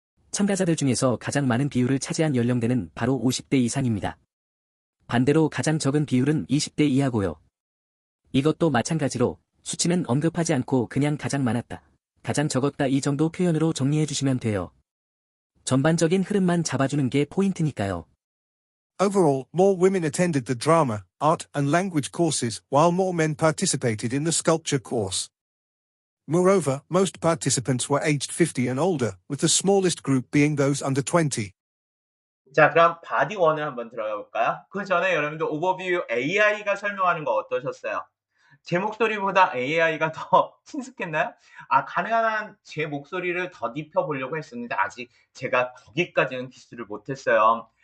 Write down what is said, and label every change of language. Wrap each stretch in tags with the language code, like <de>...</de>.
<ko>참가자들 중에서 가장 많은 비율을 차지한 연령대는 바로 50대 이상입니다. 반대로 가장 적은 비율은 20대 이하고요. 이것도 마찬가지로 수치는 언급하지 않고 그냥 가장 많았다, 가장 적었다 이 정도 표현으로 정리해 주시면 돼요. 전반적인 흐름만 잡아주는 게 포인트니까요.</ko> <en>Overall, more women attended the drama, art, and language courses, while more men participated in the sculpture course. Moreover, most participants were aged 50 and older, with the smallest group being those under 20.</en> <ko>자, 그럼 바디 1을 한번 들어가 볼까요? 그 전에 여러분들 오버뷰 AI가 설명하는 거 어떠셨어요? 제 목소리보다 AI가 더 친숙했나요? 가능한 한 제 목소리를 더 입혀보려고 했었는데 아직 제가 거기까지는 기술을 못했어요.</ko>